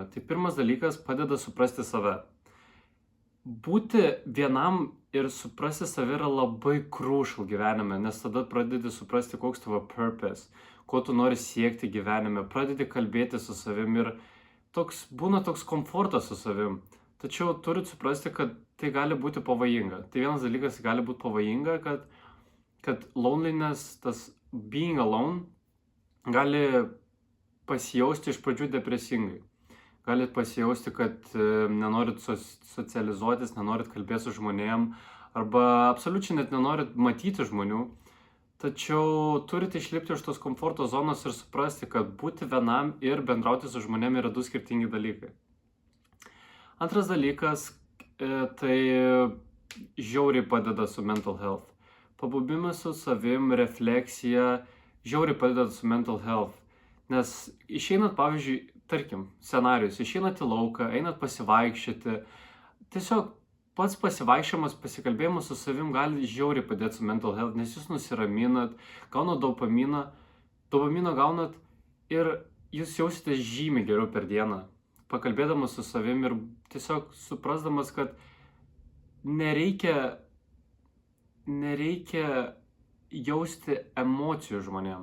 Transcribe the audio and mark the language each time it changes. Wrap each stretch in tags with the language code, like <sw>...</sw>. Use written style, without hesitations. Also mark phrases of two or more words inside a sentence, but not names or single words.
<lt>Tai pirmas dalykas, padeda suprasti save. Būti vienam ir suprasti save yra labai crucial gyvenime, nes tada pradedi suprasti, koks tavo purpose, ko tu nori siekti gyvenime, pradedi kalbėti su savim ir būna toks komfortas su savim. Tačiau turit suprasti, kad tai gali būti pavojinga. Tai vienas dalykas gali būti pavojinga, kad loneliness, tas</lt> <en>being alone,</en> <lt>gali pasijausti iš pradžių depresingai. Galit pasijausti, kad nenorit socializuotis, nenorit kalbėti su žmonėm, arba absoliučiai net nenorit matyti žmonių. Tačiau turite išlipti iš tos komforto zonos ir suprasti, kad būti vienam ir bendrauti su žmonėm yra du skirtingi dalykai. Antras dalykas, tai žiauriai padeda su</lt> <en>mental health.</en> <lt>Pabuvimas su savim, refleksija, žiauriai padeda su</lt> <en>mental health.</en> <lt>Nes išeinat, pavyzdžiui, tarkim, scenarijus, išeinat į lauką, einat pasivaikščioti, tiesiog pats pasivaikščiojimas, pasikalbėjimas su savim gali žiauriai padėti su</lt> <en>mental health,</en> <lt>nes jūs nusiraminat, gaunat dopamino gaunat ir jūs jausitės žymiai geriau per dieną, pakalbėdamas su savim ir tiesiog suprasdamas, kad nereikia jausti emocijų žmonėm.</lt>